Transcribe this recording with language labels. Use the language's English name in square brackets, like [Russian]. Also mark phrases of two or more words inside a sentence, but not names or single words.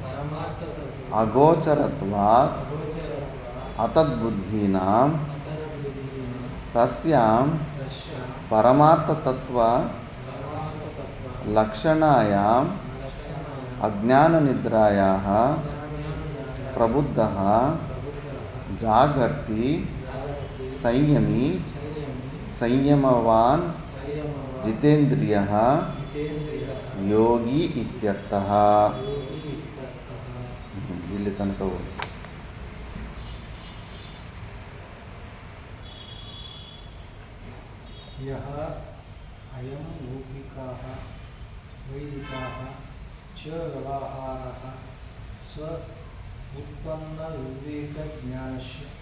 [Sanskrit] ಅಗೋಚರತ್ವಾತ್ ಅತದ್ಬುದ್ಧೀನಾಂ ತಸ್ಯಾಂ ಪರಮಾರ್ಥತತ್ವ ಲಕ್ಷಣಾಯಾಂ ಅಜ್ಞಾನನಿದ್ರಾಯಾಃ ಪ್ರಬುದ್ಧಃ ಜಾಗರ್ತಿ ಸಂಯಮಿ ಸಂಯಮವಾನ್ ಜಿತೇಂದ್ರಿಯಃ ಯೋಗಿ ಇತ್ಯರ್ಥಃ. [Kannada] ಇಲ್ಲಿ ತನಕ ಹೋಗಿ [Sanskrit] ಯಹ ಅಯಂ ಲೌಕಿಕಾಃ ವೈದಿಕಾಃ ಚ ವ್ಯವಹಾರಃ ಸ ಉತ್ಪನ್ನ ವಿವೇಕ ಜ್ಞಾನಸ್ಯ